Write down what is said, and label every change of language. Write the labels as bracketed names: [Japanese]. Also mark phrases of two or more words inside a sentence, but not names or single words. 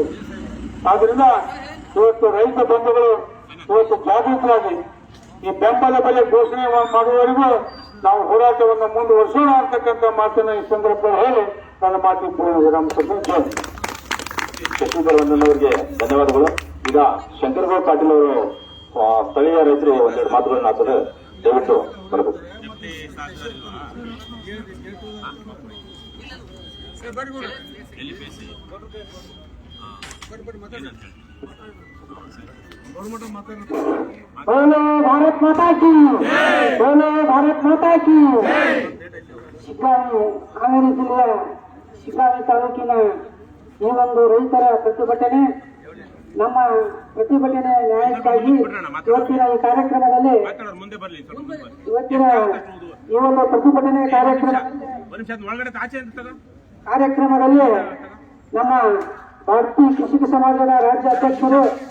[Kannada] ಆದ್ರಿಂದ ಇವತ್ತು ರೈತ ಬಂಧುಗಳು ಇವತ್ತು ಜಾಗೃತರಾಗಿ ಈ ಬೆಂಬಲ ಬೆಲೆ ಘೋಷಣೆ ಮಾಡುವವರೆಗೂ ನಾವು ಹೋರಾಟವನ್ನು ಮುಂದುವರಿಸೋಣ ಅಂತಕ್ಕಂಥ ಮಾತನ್ನು ಈ ಸಂದರ್ಭದಲ್ಲಿ ಹೇಳಿ ನನ್ನ ಮಾತಿಗೆ ಪೂರ್ಣ ವಿರಾಮ ಕೊಡ್ತೇನೆ. ಶಶಿಧರ್ ವಂದನವರಿಗೆ ಧನ್ಯವಾದಗಳು. ಈಗ ಶಂಕರಗೌಡ ಪಾಟೀಲ್ ಅವರು ಸ್ಥಳೀಯ ರೈತರಿಗೆ ಒಂದೆರಡು ಮಾತುಗಳನ್ನ ಹಾಕಿದ್ರೆ ದಯವಿಟ್ಟು ಬರಬೇಕು. [Hindi] बोलो भारत माता की, बोलो भारत माता की. [Kannada] ಶಿಗ್ಗಾಂವಿ ಹಾವೇರಿ ಜಿಲ್ಲೆಯ ಶಿಗ್ಗಾಂವಿ ತಾಲೂಕಿನ ಈ ಒಂದು ರೈತರ ಪ್ರತಿಭಟನೆ, ನಮ್ಮ ಪ್ರತಿಭಟನೆ ನ್ಯಾಯಕ್ಕಾಗಿ ಇವತ್ತಿನ ಈ ಕಾರ್ಯಕ್ರಮದಲ್ಲಿ ಮುಂದೆ ಬರ್ಲಿ, ಇವತ್ತಿನ ಈ ಒಂದು ಪ್ರತಿಭಟನೆ ಕಾರ್ಯಕ್ರಮದಲ್ಲಿ ನಮ್ಮ ಭಾರತೀಯ ಕೃಷಿಕ ಸಮಾಜದ ರಾಜ್ಯ ಅಧ್ಯಕ್ಷರು